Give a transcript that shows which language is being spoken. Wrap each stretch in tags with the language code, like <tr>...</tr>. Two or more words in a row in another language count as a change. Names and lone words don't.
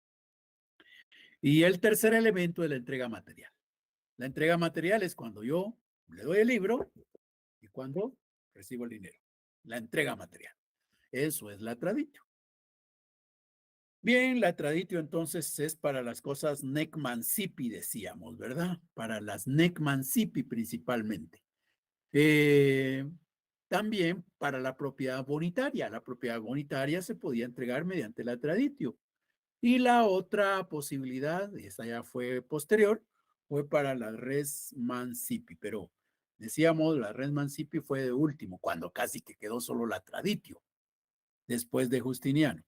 <es>Y el tercer elemento es la entrega material. La entrega material es cuando yo le doy el libro y cuando recibo el dinero. La entrega material. Eso es la traditio. Bien, la traditio entonces es para las cosas</es> <la>nec mancipi,</la> <es>decíamos, ¿verdad? Para las</es> <la>nec mancipi</la> <es>principalmente. También para la propiedad bonitaria. La propiedad bonitaria se podía entregar mediante la traditio. Y la otra posibilidad, y esa ya fue posterior, fue para la</es> <la>res mancipi,</la> <es>pero decíamos la</es> <la>res mancipi</la> <es>fue de último, cuando casi que quedó solo la traditio, después de Justiniano.</es>